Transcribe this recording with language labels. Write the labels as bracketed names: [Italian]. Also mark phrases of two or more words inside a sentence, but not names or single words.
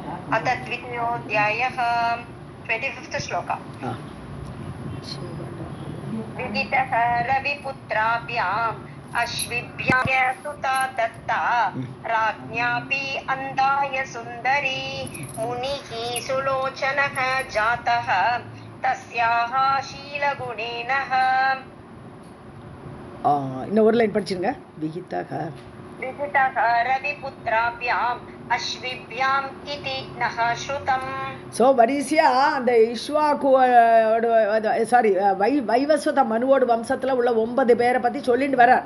[Sanskrit] अथ द्वितीयोऽध्यायः 25th श्लोक विदितः रविपुत्राभ्याम् अश्विभ्यां सुता दत्ता राज्ञापि अन्धाय सुन्दरी मुनिः सुलोचनः जातः तस्याः शीलगुणेनः. [Tamil] இன்னும் ஒரு லைன் படிச்சிருங்க. விகிதः [Sanskrit] रविपुत्राभ्याम् अश्विभ्याम् इति नः श्रुतम्. [Tamil] ஸோ வரிசையாக அந்த இஷ்வாக்குவோட வைவஸ்வத மனுவோட வம்சத்தில் உள்ள 9 பேரை பற்றி சொல்லிட்டு வர்றார்.